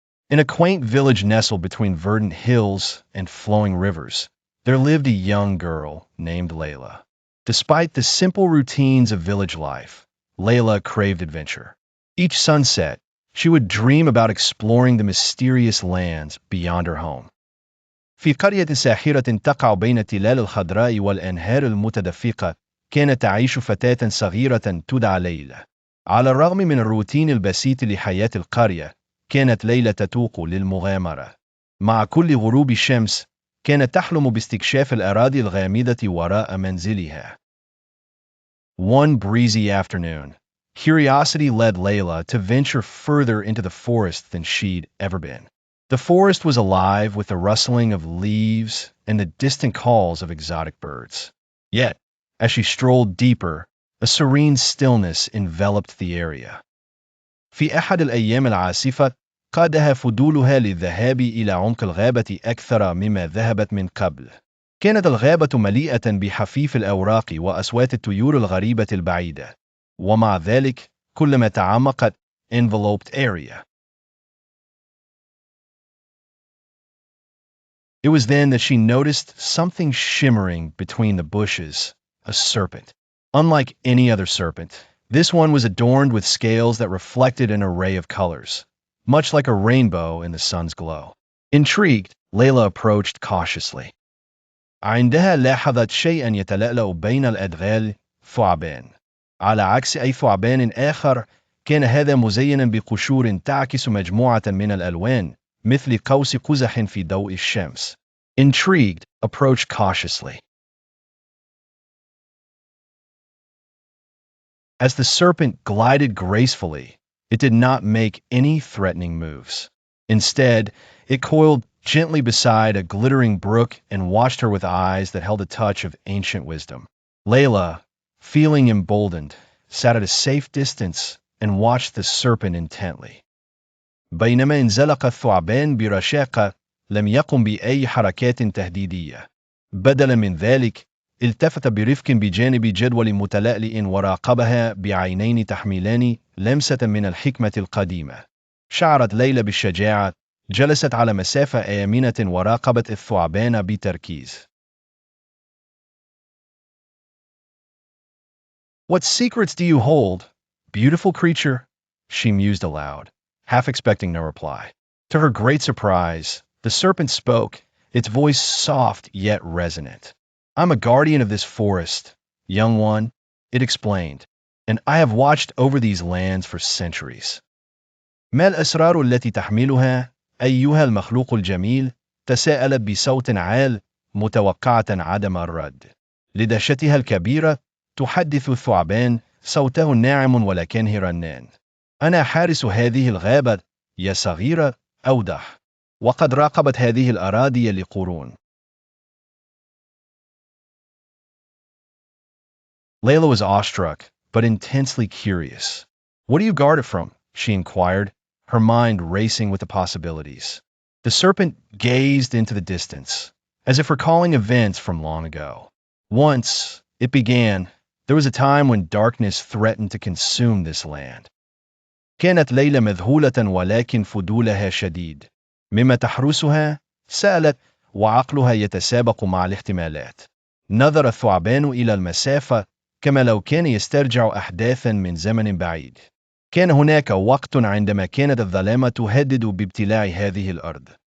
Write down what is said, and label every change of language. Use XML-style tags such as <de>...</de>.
<en>In a quaint village nestled between verdant hills and flowing rivers, there lived a young girl named Layla. Despite the simple routines of village life, Layla craved adventure. Each sunset, she would dream about exploring the mysterious lands beyond her home.</en> <ar>في قرية ساحرة تقع بين التلال الخضراء والأنهار المتدفقة، كانت تعيش فتاة صغيرة تدعى ليلى. على الرغم من الروتين البسيط لحياة القرية، كانت ليلى تتوق للمغامرة. مع كل غروب شمس، كانت تحلم باستكشاف الأراضي الغامضة وراء منزلها.</ar> <en>One breezy afternoon, curiosity led Layla to venture further into the forest than she'd ever been. The forest was alive with the rustling of leaves and the distant calls of exotic birds. Yet, as she strolled deeper, a serene stillness enveloped the area.</en> <ar>في أحد الأيام العاصفة، قادها فضولها للذهاب إلى عمق الغابة أكثر مما ذهبت من قبل. كانت الغابة مليئة بحفيف الأوراق وأصوات الطيور الغريبة البعيدة، ومع ذلك كلما تعمقت</ar> <en>enveloped area. It was then that she noticed something shimmering between the bushes, a serpent. Unlike any other serpent, this one was adorned with scales that reflected an array of colors, much like a rainbow in the sun's glow. Intrigued, Layla approached cautiously.</en> <ar>عندها لاحظت شيئا يتلألأ بين الأدغال ثعبان. على عكس أي ثعبان آخر، كان هذا مزينا بقشور تعكس مجموعة من الألوان مثل قوس قزح في ضوء الشمس.</ar> <en>Intrigued, approached cautiously. As the serpent glided gracefully, it did not make any threatening moves. Instead, it coiled gently beside a glittering brook and watched her with eyes that held a touch of ancient wisdom. Layla, feeling emboldened, sat at a safe distance and watched the serpent intently.</en> <ar>بينما انزلق الثعبان برشاقة، لم يقم بأي حركات تهديدية. بدلا من ذلك، التفت برفق بجانب جدول متلألئ وراقبها بعينين تحملان لمسة من الحكمة القديمة. شعرت ليلى بالشجاعة، جلست على مسافة آمنة وراقبت الثعبان بتركيز.</ar> <en>What secrets do you hold, beautiful creature? She mused aloud, half expecting no reply. To her great surprise, the serpent spoke, its voice soft yet resonant. I'm a guardian of this forest, young one, it explained, and I have watched over these lands for centuries.</en> <ar>ما الأسرار التي تحملها أيها المخلوق الجميل؟ تساءلت بصوت عال متوقعة عدم الرد. لدهشتها الكبيرة تحدث الثعبان، صوته ناعم ولكنه رنان. أنا حارس هذه الغابة يا صغيرة، أوضح، وقد راقبت هذه الأراضي لقرون.</ar> <en>Layla was awestruck, but intensely curious. What do you guard it from? She inquired, her mind racing with the possibilities. The serpent gazed into the distance, as if recalling events from long ago. Once, it began, there was a time when darkness threatened to consume this land.</en> <ar>كانت ليلى مذهولة ولكن فضولها شديد. مما تحرسها؟ سألت وعقلها يتسابق مع الاحتمالات. نظر الثعبان إلى المسافة كما لو كان يسترجع أحداثا من زمن بعيد. كان هناك وقت عندما كانت الظلامة تهدد بابتلاع هذه الأرض.</ar>